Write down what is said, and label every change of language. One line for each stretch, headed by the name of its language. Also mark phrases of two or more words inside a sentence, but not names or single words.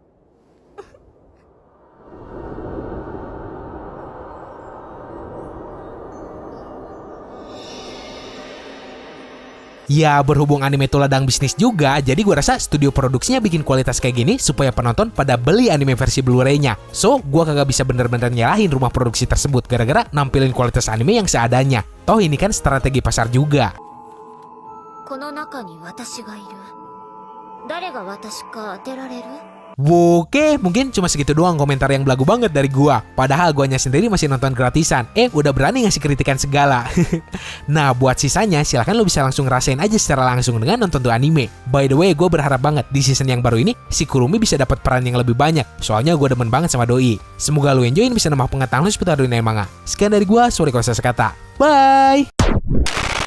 Indonesian: Ya, berhubung anime itu ladang bisnis juga, jadi gue rasa studio produksinya bikin kualitas kayak gini supaya penonton pada beli anime versi Blu-ray-nya. So, gue kagak bisa bener-bener nyalahin rumah produksi tersebut gara-gara nampilin kualitas anime yang seadanya. Toh ini kan strategi pasar juga.
Japanese: この中に私がいる。誰が私か当てられる？
Indonesian: Oke, mungkin cuma segitu doang komentar yang belagu banget dari gua. Padahal guanya sendiri masih nonton gratisan. Udah berani ngasih kritikan segala. Nah, buat sisanya silahkan lo bisa langsung ngerasain aja secara langsung dengan nonton tuh anime.
English: By the way,
Indonesian: gue berharap banget di season yang baru ini si Kurumi bisa dapat peran yang lebih banyak. Soalnya gue demen banget sama doi. Semoga lo enjoyin bisa nambah pengetahuan lo seputar dunia manga. Sekian dari gua, sorry kalau saya sekata. Bye.